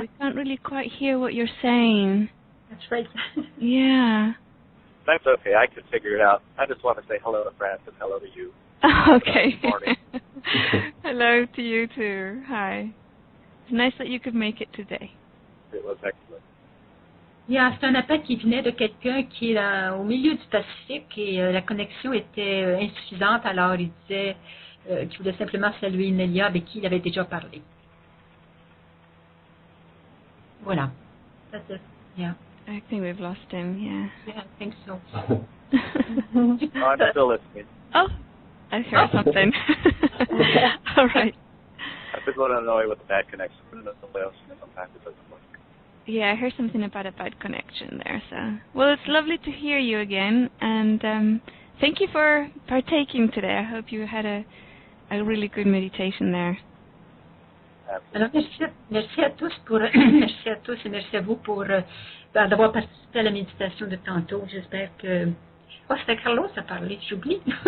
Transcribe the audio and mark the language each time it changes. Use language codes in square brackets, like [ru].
[en] We can't really quite hear what you're saying. That's right. Yeah. That's okay. I can figure it out. I just want to say hello to France and hello to you. Okay. Good morning. Hello to you too. Hi. It's nice that you could make it today. It was excellent. [fr] Yeah, c'est un appel qui venait de quelqu'un qui est au milieu du Pacifique et la connexion était insuffisante. Alors, il disait qu'il voulait simplement saluer Nelia avec qui il avait déjà parlé. [en] Voilà. That's it. Yeah. I think we've lost him, yeah. Yeah, I think so. I'm still listening. Oh, I heard something. All right. I've been going annoyed with the bad connection, but sometimes it doesn't work. Yeah, I heard something about a bad connection there. So, well, it's lovely to hear you again, and thank you for partaking today. I hope you had a really good meditation there. [fr] Alors, merci à tous merci à tous et merci à vous pour d'avoir participé à la méditation de tantôt. J'espère que c'était Carlos à parler, j'oublie.